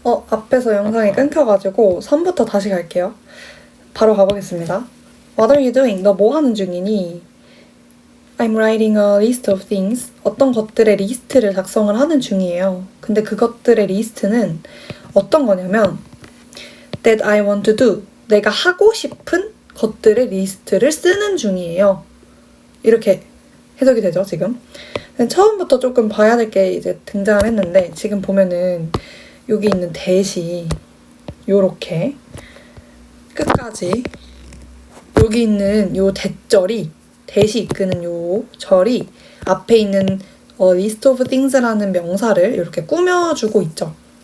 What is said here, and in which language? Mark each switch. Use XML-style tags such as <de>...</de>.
<ko>앞에서 영상이 끊겨가지고 3부터 다시 갈게요. 바로 가보겠습니다.</ko> <en>What are you doing?</en> <ko>너 뭐 하는 중이니?</ko> <en>I'm writing a list of things.</en> <ko>어떤 것들의 리스트를 작성을 하는 중이에요. 근데 그것들의 리스트는 어떤 거냐면</ko> <en>that I want to do.</en> <ko>내가 하고 싶은 것들의 리스트를 쓰는 중이에요. 이렇게 해석이 되죠, 지금? 처음부터 조금 봐야 될 게 이제 등장을 했는데 지금 보면은 여기 있는 대시 요렇게 끝까지 여기 있는 요 대절이 대시 이끄는 요 절이 앞에 있는 list of things라는 명사를 이렇게 꾸며주고 있죠.</ko>